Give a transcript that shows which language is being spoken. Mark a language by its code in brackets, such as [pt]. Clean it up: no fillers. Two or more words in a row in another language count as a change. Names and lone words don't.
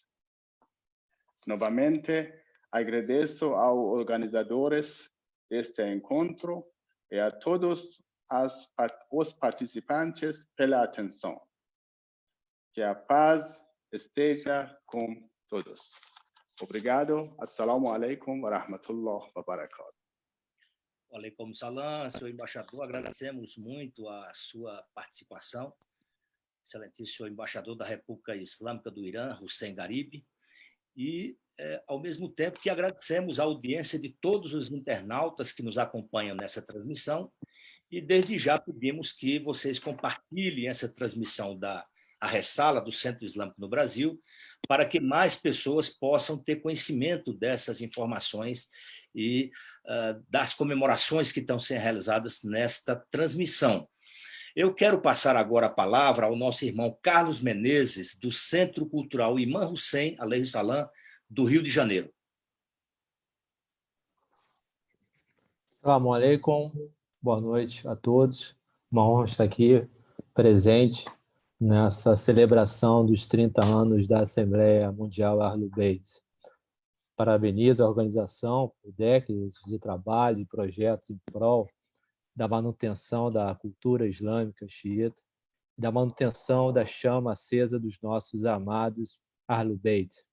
[pt] Novamente, agradeço aos organizadores deste encontro e a todos os participantes pela atenção. Que a paz esteja com todos. Obrigado. [ar] السلام عليكم ورحمة الله وبركاته. عليكم السلام, [pt] senhor embaixador, agradecemos muito a sua participação. Excelentíssimo embaixador da República Islâmica do Irã, Hussein Garibi, e, ao mesmo tempo, que agradecemos a audiência de todos os internautas que nos acompanham nessa transmissão, e desde já pedimos que vocês compartilhem essa transmissão a Ressala do Centro Islâmico no Brasil, para que mais pessoas possam ter conhecimento dessas informações e das comemorações que estão sendo realizadas nesta transmissão. Eu quero passar agora a palavra ao nosso irmão Carlos Menezes, do Centro Cultural Imam Hussein [ar] عليه السلام, [pt] do Rio de Janeiro. [ar] السلام عليكم, [pt] boa noite a todos. Uma honra estar aqui presente nessa celebração dos 30 anos da Assembleia Mundial Ahlul Bayt. Parabenizo a organização por décadas de trabalho e projetos em prol da manutenção da cultura islâmica xiita e da manutenção da chama acesa dos nossos amados Ahlul Bayt.